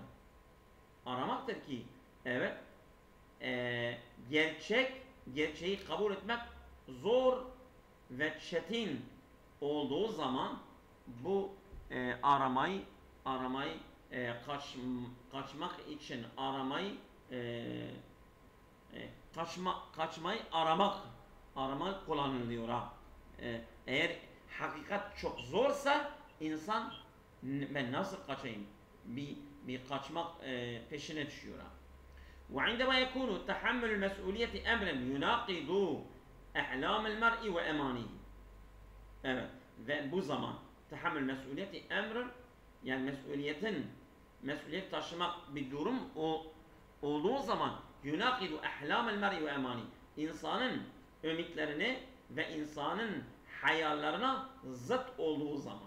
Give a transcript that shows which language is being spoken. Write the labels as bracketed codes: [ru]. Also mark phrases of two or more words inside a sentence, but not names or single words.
[tr] Aramaktır ki evet gerçeği kabul etmek zor ve çetin olduğu zaman bu aramayı kaçmak için kaçmayı aramak kullanılıyor ha. Eğer hakikat çok zorsa insan ben nasıl kaçayım? Bir kaçmak peşine düşüyor ha. [ar] وعندما يكون تحمل المسؤولية أمرا يناقض أحلام المرء وأمانيه. [tr] Evet. Ve bu zaman tahammül mesuliyeti emrin yani mesuliyet taşımak bir durum olduğu zaman [ar] يناقض أحلام المرء وأمانيه. [tr] İnsanın ümitlerini ve insanın hayallerine zıt olduğu zaman.